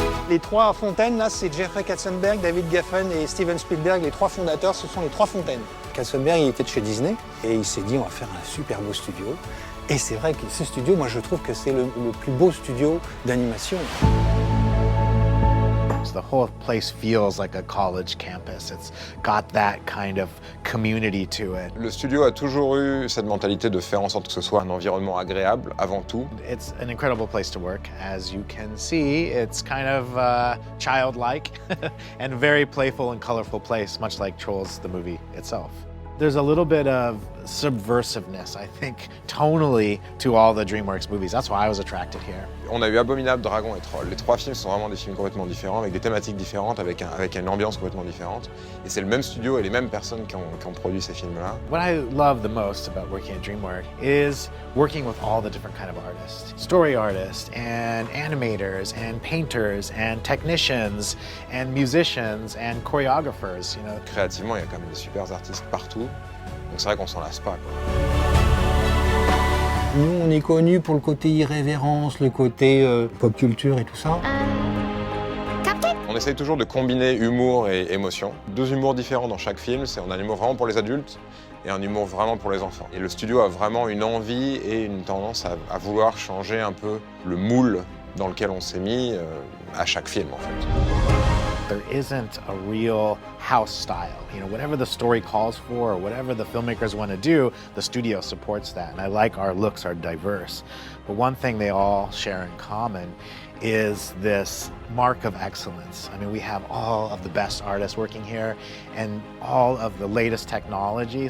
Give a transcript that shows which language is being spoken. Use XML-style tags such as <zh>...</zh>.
<fr>Les 3 fontaines, là, c'est Jeffrey Katzenberg, David Geffen et Steven Spielberg, les 3 fondateurs, ce sont les 3 fontaines. Katzenberg, il était de chez Disney et il s'est dit, on va faire un super beau studio. Et c'est vrai que ce studio, moi, je trouve que c'est le plus beau studio d'animation.</fr> <en>The whole place feels like a college campus. It's got that kind of community to it.</en> <fr>Le studio a toujours eu cette mentalité de faire en sorte que ce soit un environnement agréable avant tout.</fr> <en>It's an incredible place to work. As you can see, it's kind of childlike and very playful and colorful place, much like Trolls, the movie itself. There's a little bit of subversiveness, I think, tonally to all the DreamWorks movies. That's why I was attracted here.</en> <fr>On a eu Abominable, Dragon et Troll. Les 3 films sont vraiment des films complètement différents, avec des thématiques différentes, avec une ambiance complètement différente. Et c'est le même studio et les mêmes personnes qui ont produit ces films-là.</fr> <en>What I love the most about working at DreamWorks is working with all the different kind of artists. Story artists, and animators, and painters, and technicians, and musicians, and choreographers, you know.</en> <fr>Créativement, il y a quand même des super artistes partout. Donc c'est vrai qu'on s'en lasse pas, quoi. Nous, on est connus pour le côté irrévérence, le côté pop culture et tout ça. On essaye toujours de combiner humour et émotion. 2 humours différents dans chaque film. On a un humour vraiment pour les adultes et un humour vraiment pour les enfants. Et le studio a vraiment une envie et une tendance à vouloir changer un peu le moule dans lequel on s'est mis à chaque film, en fait.</fr> <en>There isn't a real house style. You know, whatever the story calls for or whatever the filmmakers want to do, the studio supports that. And I like our looks are diverse. But one thing they all share in common is this mark of excellence. I mean, we have all of the best artists working here and all of the latest technology.</en>